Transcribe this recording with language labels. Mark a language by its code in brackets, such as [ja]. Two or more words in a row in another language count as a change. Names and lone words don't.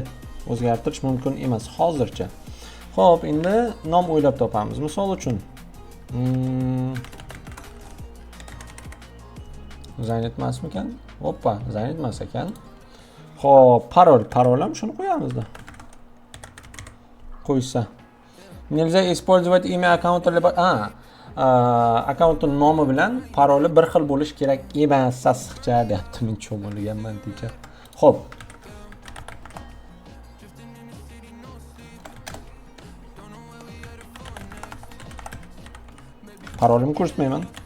[uz] O'zgartirish mumkin emas hozircha. Xo'p, endi nom o'ylab topamiz. Misol uchun Zaynat emasmikan? Hoppa, Zaynat emas ekan. Xo'p, parol ham shuni qo'yamizda. Qo'ysa. [ru] Nельзя использовать имя аккаунта либо [uz] akkauntning nomi bilan paroli bir xil bo'lish kerak emas, sassiqcha deyapti. Men cho'milganman teacher. Xo'p. Parolimni ko'rsatmayman.